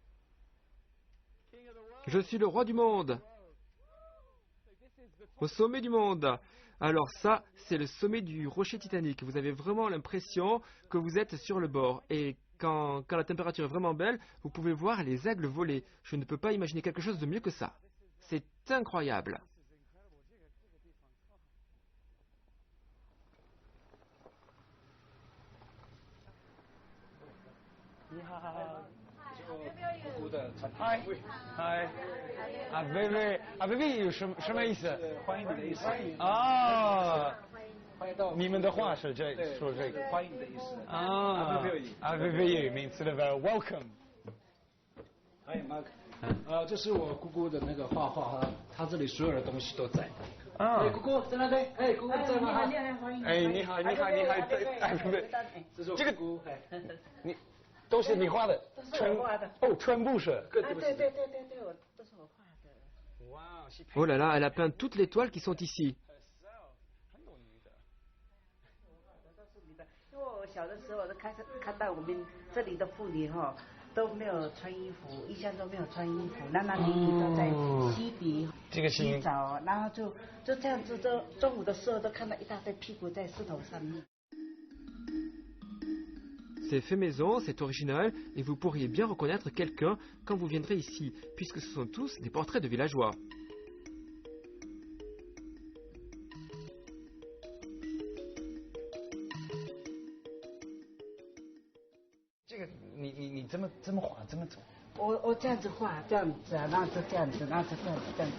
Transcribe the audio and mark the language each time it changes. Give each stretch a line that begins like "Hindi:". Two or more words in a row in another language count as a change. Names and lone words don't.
French: Je suis le roi du monde. Au sommet du monde. Alors ça, c'est le sommet du rocher Titanic. Vous avez vraiment l'impression que vous êtes sur le bord. Et quand la température est vraiment belle, vous pouvez voir les aigles voler. Je ne peux pas imaginer quelque chose de mieux que ça. C'est incroyable.
Chinese: 嗨，嗨，啊，贝贝，啊，贝贝有什么意思？欢迎你的意思。啊，欢迎到你们的话是这说这个。欢迎你的意思。
English: 啊，啊，贝贝语 means the welcome。
Chinese: 欢迎 Mark。这是我姑姑的那个画画哈，她这里所有的东西都在。啊。姑姑在那边，姑姑在吗？你好，你好，哎，贝贝，这个姑姑，你。都是你画的，全部是。对，我都是我画的。哇，
French: Oh là là, elle a peint toutes les toiles qui sont ici.
Chinese: 因为我小的时候，我都看到我们这里的妇女哈都没有穿衣服，印象中没有穿衣服，男男女女都在溪底洗澡，然后就这样子，中午的时候都看到一大堆屁股在石头上面。
French: C'est fait maison, c'est original, et vous pourriez bien reconnaître quelqu'un quand vous viendrez ici, puisque ce sont tous des portraits de villageois.
Chinese: 你这么画，这么走？我这样子画，这样子啊，然后就这样子，然后就这样子。